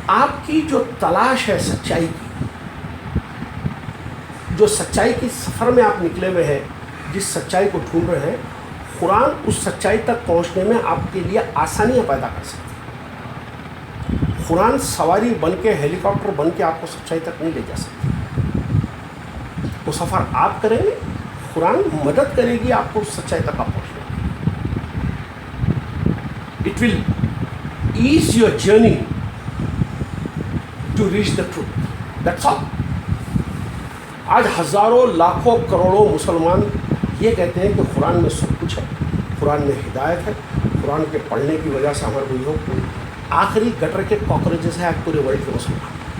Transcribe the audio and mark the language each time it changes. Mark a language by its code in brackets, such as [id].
[ur] آپ کی جو تلاش ہے سچائی کی, جو سچائی کی سفر میں آپ نکلے ہوئے ہیں, جس سچائی کو ڈھونڈ رہے ہیں, قرآن اس سچائی تک پہنچنے میں آپ کے لیے آسانیاں پیدا کر سکتی ہے. قرآن سواری بن کے, ہیلی کاپٹر بن کے آپ کو سچائی تک نہیں لے جا سکتی. وہ سفر آپ کریں گے, قرآن مدد کرے گی آپ کو سچائی تک پہنچنے. [en] It will is your journey to reach the truth. That's all. [ur] آج ہزاروں لاکھوں کروڑوں مسلمان یہ کہتے ہیں کہ قرآن میں سب کچھ ہے, قرآن میں ہدایت ہے, قرآن کے پڑھنے کی وجہ سے ہمارے کوئی ہو. آخری گٹر کے کاکروچز ہیں آج پورے ورلڈ کے مسلمان.